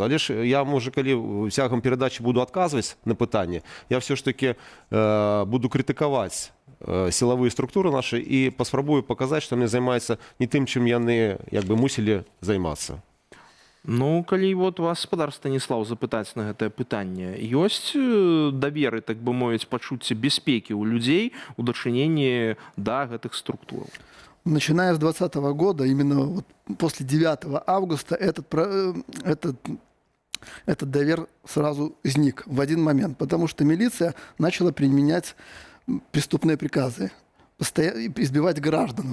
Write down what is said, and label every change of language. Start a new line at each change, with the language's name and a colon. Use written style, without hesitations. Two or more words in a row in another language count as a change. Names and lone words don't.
Belarusian: Але ж я, можа, калі цягам перадачы буду адказваць на пытанне, я все ж таки буду крытыкаваць сілавыя структуры нашы і паспрабую паказаць, што яны займаюцца не тым, чым яны, як бы, мусілі займацца. Ну, калі вот вас, гаспадар Станіслав, запытаць на гэтае пытанне, ёсць даверы, так бы мовіць, пачуцце бяспекі ў людзей у дачыненні да гэтых структур?
Russian: Начиная с 2020 года, именно вот после 9 августа, этот довер сразу изник в один момент, потому что милиция начала применять преступные приказы. Избивать граждан.